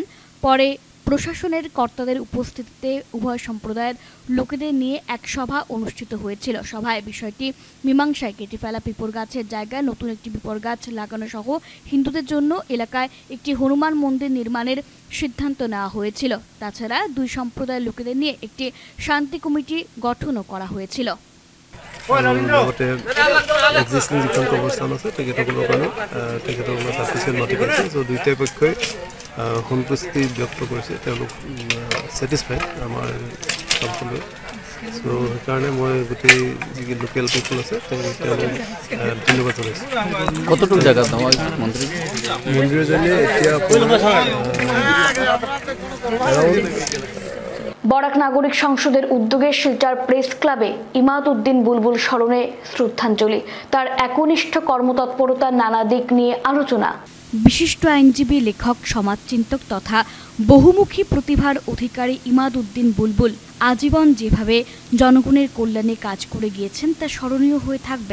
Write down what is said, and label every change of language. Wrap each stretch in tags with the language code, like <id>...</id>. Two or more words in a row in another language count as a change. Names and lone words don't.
<bn>পরে প্রশাসনের কর্তাদের উপস্থিতিতে উভয় সম্প্রদায়ের লোকেদের নিয়ে এক সভা অনুষ্ঠিত হয়েছিল। সভায় বিষয়টি মীমাংসায় কেটে ফেলা পিপল গাছের জায়গায় নতুন একটি পিপল গাছ লাগানো সহ হিন্দুদের জন্য এলাকায় একটি হনুমান মন্দির নির্মাণের সিদ্ধান্ত নেওয়া হয়েছিল। তাছাড়া দুই সম্প্রদায়ের লোকেদের নিয়ে একটি শান্তি কমিটি গঠনও করা হয়েছিল।</bn> <as>লগতে এক্সিষ্টিং যিখন কবৰস্থান আছে তেখেতসকলৰ কাৰণে তেখেতসকলৰ ছাফিচিয়েণ্ট মাটি পাইছে। চ' দুয়োটাই পক্ষই সন্তুষ্টি ব্যক্ত কৰিছে, তেওঁলোক ছেটিছফাইড আমাৰ সকলোৱে। চ' সেইকাৰণে মই গোটেই যি</as> <en>local people</en> <as>আছে তেওঁলোক ধন্যবাদ জনাইছোঁ।</as> <bn>কতটুকু জায়গা</bn> <as>মন্দিৰৰ জৰিয়ে এতিয়া</as> <bn>বরাক নাগরিক সংসদের উদ্যোগে শিলচর প্রেস ক্লাবে ইমাদ উদ্দিন বুলবুল স্মরণে শ্রদ্ধাঞ্জলি। তার একনিষ্ঠ কর্মতৎপরতার নানা দিক নিয়ে আলোচনা। বিশিষ্ট আইনজীবী, লেখক, সমাজচিন্তক তথা বহুমুখী প্রতিভার অধিকারী ইমাদ উদ্দিন বুলবুল আজীবন যেভাবে জনগণের কল্যাণে কাজ করে গিয়েছেন তা স্মরণীয় হয়ে থাকবে।</bn>